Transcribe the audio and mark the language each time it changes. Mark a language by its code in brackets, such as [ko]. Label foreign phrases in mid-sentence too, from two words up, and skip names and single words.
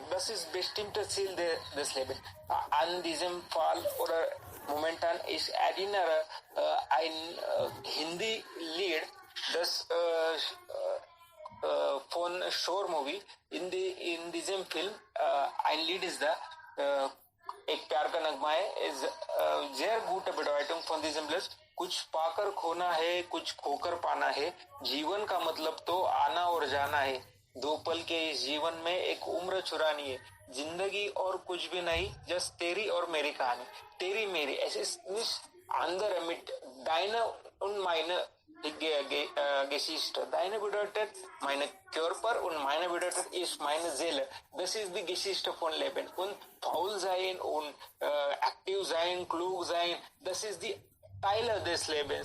[de] Das ist bestimmtes Ziel des Lebens. An diesem Fall oder momentan, ich erinnere ein Hindi-Lied, das von Shore Movie. In diesem Film ein Lied ist da, [hi] एक प्यार का नगमा है, [de] sehr gute Bedeutung von diesem Lied. [hi] कुछ पाकर खोना है, कुछ खोकर पाना है, जीवन का मतलब तो आना और जाना है, दो पल के इस जीवन में एक उम्र चुरानी है, जिंदगी और कुछ भी नहीं, जस्ट तेरी और मेरी कहानी, तेरी मेरी, [de] es ist nicht andere mit deine und meine Geschichte. Deine bedeutet meine Körper und meine bedeutet ist meine Seele. Das ist die Geschichte von Leben. Und faul sein und aktiv sein, klug sein, das ist die Teile des Lebens.